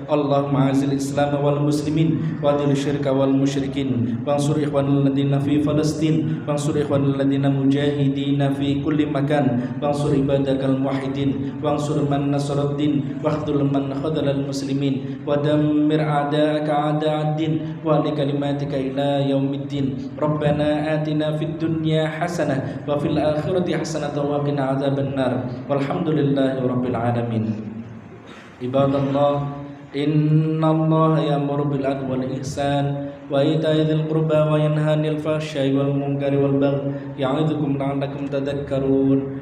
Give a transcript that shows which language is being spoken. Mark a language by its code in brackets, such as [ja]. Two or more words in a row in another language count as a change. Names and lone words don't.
[ar] اللهم أعز الإسلام والمسلمين وأذل الشرك والمشركين وانصر إخواننا الذين في فلسطين وانصر إخواننا الذين مجاهدين في كل مكان وانصر عبادك الموحدين وانصر من نصر الدين واخذل من خذل المسلمين ودمر أعداءك أعداء الدين ول كلماتك إلى يوم الدين. ربنا آتنا في الدنيا حسنة وفي الآخرة حسنة وقنا عذاب النار. والحمد لله رب العالمين. عباد الله، إن الله يأمر بالعدل والإحسان وإيتاء ذي القربى وينهى عن الفحشاء والمنكر والبغي يعظكم لعلكم تذكرون.